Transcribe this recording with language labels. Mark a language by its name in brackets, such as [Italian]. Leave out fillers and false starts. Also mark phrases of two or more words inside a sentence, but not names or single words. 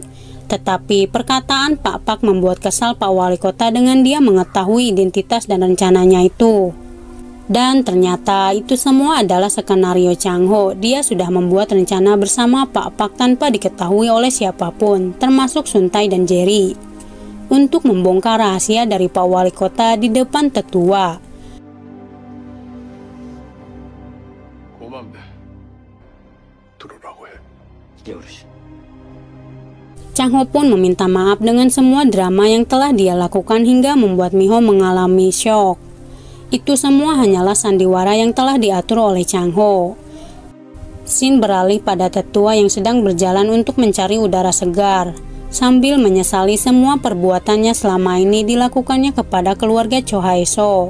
[Indonesian] Tetapi perkataan Pak Pak membuat kesal Pak Wali Kota dengan dia mengetahui identitas dan rencananya itu. Dan ternyata itu semua adalah skenario Chang Ho. Dia sudah membuat rencana bersama Pak Pak tanpa diketahui oleh siapapun, termasuk Suntai dan Jerry, untuk membongkar rahasia dari Pak Wali Kota di depan tetua. [Korean] 고맙네. 들어라고 해. 예, 어르신. [Indonesian] Chang Ho pun meminta maaf dengan semua drama yang telah dia lakukan hingga membuat Miho mengalami syok. Itu semua hanyalah sandiwara yang telah diatur oleh Chang Ho. Scene beralih pada tetua yang sedang berjalan untuk mencari udara segar, sambil menyesali semua perbuatannya selama ini dilakukannya kepada keluarga Cho Hae-so.